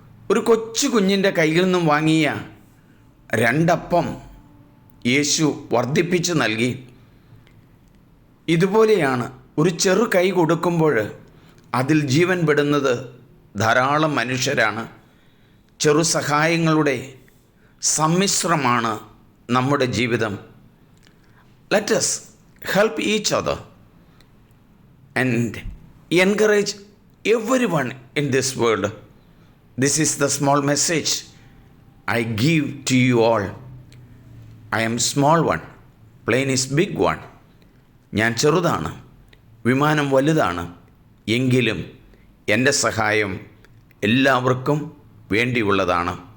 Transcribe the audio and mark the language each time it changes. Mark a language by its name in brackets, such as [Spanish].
[Malayalam] ഒരു കൊച്ചു കുഞ്ഞിൻ്റെ കയ്യിൽ നിന്നും വാങ്ങിയ 2 അപ്പം യേശു വർദ്ധിപ്പിച്ച് നൽകി. ഇതുപോലെയാണ് ഒരു ചെറു കൈ കൊടുക്കുമ്പോൾ അതിൽ ജീവൻ പെടുന്നത് ധാരാളം മനുഷ്യരാണ്. ചെറു സഹായങ്ങളുടെ സമ്മിശ്രമാണ് നമ്മുടെ ജീവിതം. [English] Let us help each other and encourage everyone in this world. This is the small message I give to you all. I am small one, plane is big one. [Malayalam] ഞാൻ ചെറുതാണ്, വിമാനം വലുതാണ്. എങ്കിലും എൻ്റെ സഹായം എല്ലാവർക്കും വേണ്ടിയുള്ളതാണ്.